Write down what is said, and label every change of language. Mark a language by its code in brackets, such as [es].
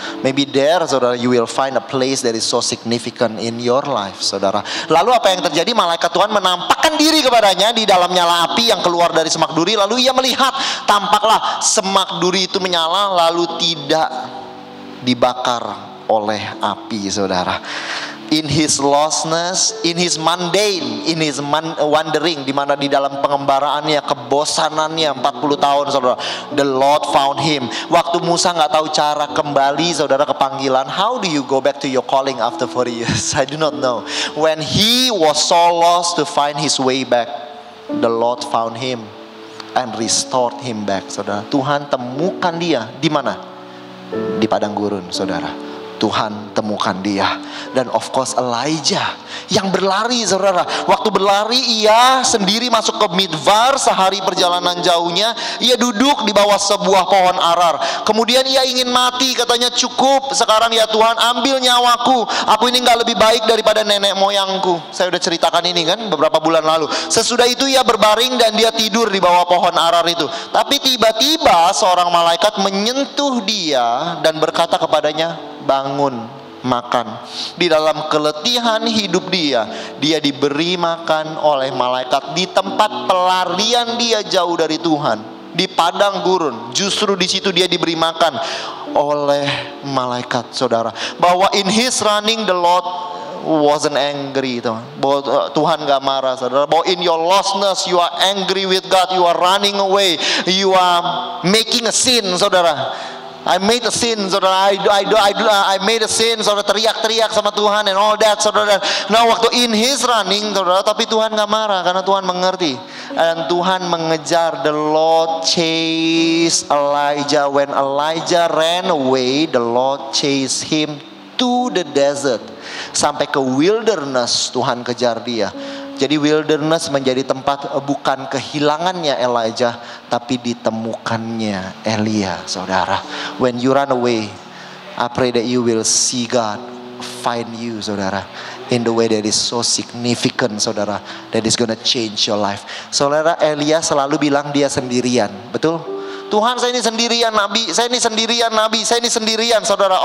[en] Maybe there, saudara, you will find a place that is so significant in your life, saudara. [id] Lalu apa yang terjadi? Malaikat Tuhan menampakkan diri kepadanya di dalam nyala api yang keluar dari semak duri. Lalu ia melihat, tampaklah semak duri itu menyala lalu tidak dibakar oleh api, saudara. [en] In his lostness, in his mundane, in his wandering, [id] di mana di dalam pengembaraannya, kebosanannya 40 tahun, [en] saudara, the Lord found him. [id] Waktu Musa nggak tahu cara kembali, saudara, ke panggilan. [en] How do you go back to your calling after 40 years? I do not know. When he was so lost to find his way back, the Lord found him and restored him back, saudara. [id] Tuhan temukan dia di mana? Di padang gurun, saudara. Tuhan temukan dia. Dan [en] of course [id] Elijah yang berlari, saudara. Waktu berlari ia sendiri masuk ke Midvar. Sehari perjalanan jauhnya ia duduk di bawah sebuah pohon arar. Kemudian ia ingin mati, katanya, cukup sekarang ya Tuhan, ambil nyawaku. Aku ini gak lebih baik daripada nenek moyangku. Saya udah ceritakan ini kan beberapa bulan lalu. Sesudah itu ia berbaring dan dia tidur di bawah pohon arar itu. Tapi tiba-tiba seorang malaikat menyentuh dia dan berkata kepadanya, bangun, makan. Di dalam keletihan hidup dia diberi makan oleh malaikat di tempat pelarian dia jauh dari Tuhan, di padang gurun. Justru di situ dia diberi makan oleh malaikat, saudara. [en] Bahwa in his running the Lord wasn't angry, [id] bahwa Tuhan gak marah, [en] saudara. Bahwa in your lostness you are angry with God, you are running away, you are making a sin, saudara. I made a sin, saudara. I made a sin, saudara. [id] Teriak-teriak sama Tuhan [en] and all that, [id] saudara. Nah, waktu [en] in his running, [id] saudara, tapi Tuhan gak marah karena Tuhan mengerti. Dan Tuhan mengejar. [en] The Lord chased Elijah. When Elijah ran away, the Lord chased him to the desert. [id] Sampai ke wilderness Tuhan kejar dia. Jadi wilderness menjadi tempat bukan kehilangannya Elijah, tapi ditemukannya Elia, saudara. [en] When you run away, I pray that you will see God find you, saudara, in the way that is so significant, saudara, that is gonna change your life. [id] Saudara, Elia selalu bilang dia sendirian, betul? Tuhan, saya ini sendirian Nabi, saya ini sendirian Nabi, saya ini sendirian, saudara.